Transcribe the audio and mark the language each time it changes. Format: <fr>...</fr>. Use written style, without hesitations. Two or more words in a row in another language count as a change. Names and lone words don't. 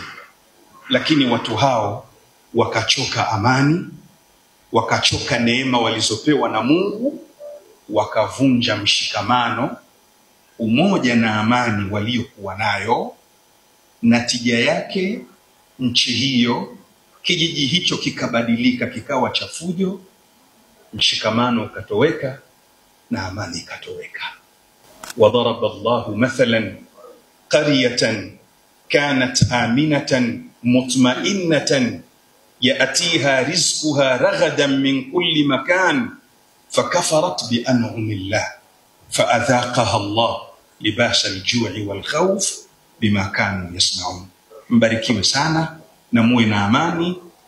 <sw>Lakini watu hao wakachoka amani, wakachoka neema walizopewa na Mungu, wakavunja mshikamano, umoja na amani waliokuwa nayo. Natija yake nchi hiyo, kijiji hicho kikabadilika, kikawa cha fujo, mshikamano ukatoweka na amani ikatoweka.</sw> <ar>وضرب الله مثلا قرية كانت آمنة مطمئنة يأتيها رزقها رغدا من كل مكان فكفرت بأنعم الله فأذاقها الله لباس الجوع والخوف بما كانوا يصنعون.</ar> <sw>Mbarikiwe sana na muwe na amani</sw>